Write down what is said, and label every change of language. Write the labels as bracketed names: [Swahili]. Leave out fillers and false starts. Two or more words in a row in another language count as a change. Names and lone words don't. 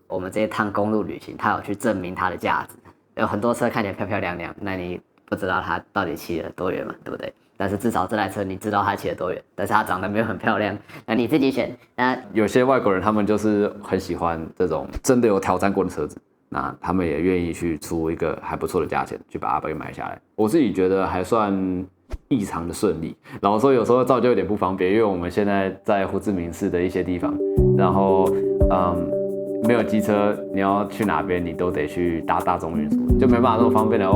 [Chinese] 我們這一趟公路旅行，他有去證明它的價值。有很多車看起來漂漂亮亮，那你不知道它到底騎了多遠嘛，對不對？但是至少這台車你知道它騎了多遠，但是它長得沒有很漂亮，那你自己選。那有些外國人他們就是很喜歡這種真的有挑戰過的車子，那他們也願意去出一個還不錯的價錢去把它給買下來。我自己覺得還算異常的順利，然後說有時候造就有點不方便，因為我們現在在胡志明市的一些地方，然後沒有機車，你要去哪邊你都得去搭大眾運輸，就沒辦法那麼方便的哦。